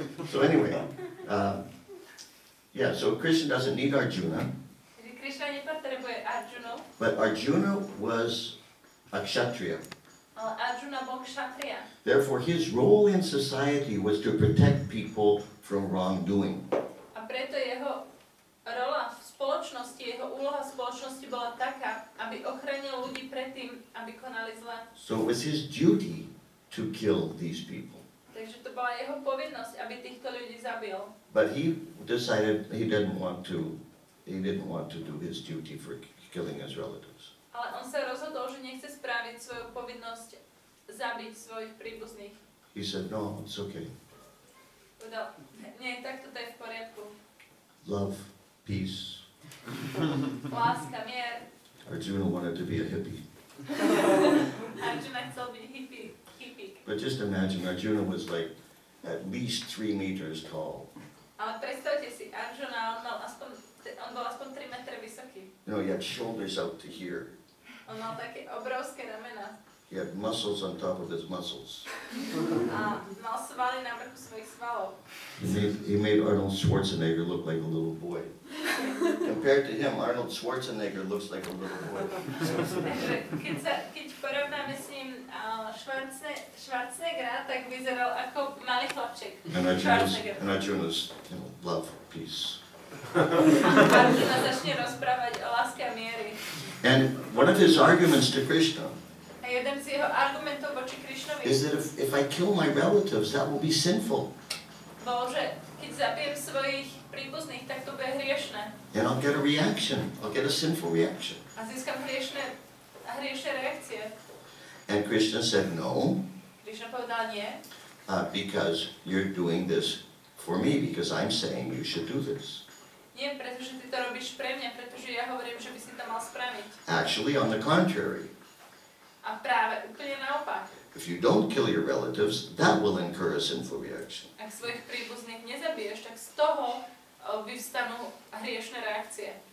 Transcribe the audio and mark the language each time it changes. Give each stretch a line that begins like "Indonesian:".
English: So anyway, yeah, so Krishna doesn't need Arjuna,
Slovak: Takže Krišna nepotrebuje Arjunu,
English: but Arjuna was a kshatriya.
Slovak: ale Arjuna bol kšatria.
English: Therefore, his role in society was to protect people from wrongdoing.
Slovak: A preto jeho rola v spoločnosti, jeho úloha v spoločnosti bola taká, aby ochránil ľudí pred tým, aby konali zle.
English: So it was his duty to kill these people.
Slovak: Takže to bola jeho povinnosť, aby týchto ľudí zabil.
English: But he decided he didn't want to do his duty for killing his relatives.
Slovak: Ale on sa rozhodol, že nechce spraviť svoju povinnosť zabiť svojich príbuzných.
English: He said, no, it's okay.
Slovak: Povedal, nie, tak toto je v poriadku.
English: Love, peace.
Slovak: Láska, mier.
English: Arjuna wanted to be a hippie.
Slovak: Arjuna chcel byť hippík.
English: But just imagine, Arjuna was like at least 3 meters tall.
Slovak: Ale predstavte si, Arjuna, on bol aspoň 3 metre vysoký.
English: You know, he had shoulders out to here.
Slovak: On mal také obrovské ramena.
English: He had muscles on top of his muscles.
Slovak: A mal svaly na vrchu svojich svalov.
English: He made Arnold Schwarzenegger look like a little boy. Compared to him, Arnold Schwarzenegger looks like a little boy.
Slovak: Takže keď porovnáme s ním Schwarzeneggera, tak vyzeral ako malý chlapček.
English: And Arjuna's, you know, love, peace.
Slovak: Arjuna začne rozprávať o láske a miery.
English: And one of his arguments to Krishna
Slovak: A jeden z jeho argumentov voči Krišnovi
English: is that if I kill my relatives, that will be sinful.
Slovak: bol, že keď zabijem svojich príbuzných, tak to bude hriešne.
English: And I'll get a reaction. I'll get a sinful reaction.
Slovak: A získam hriešne reakcie.
English: And Krishna said, no,
Slovak: Krišna povedal nie,
English: because you're doing this for me, because I'm saying you should do this.
Slovak: nie, pretože ty to robíš pre mňa, pretože ja hovorím, že by si to mal spraviť.
English: Actually, on the contrary,
Slovak: A práve úplne naopak.
English: if you don't kill your relatives, that will incur a sinful reaction.
Slovak: Ak svojich príbuzných nezabiješ, tak z toho vyvstanú hriešne reakcie.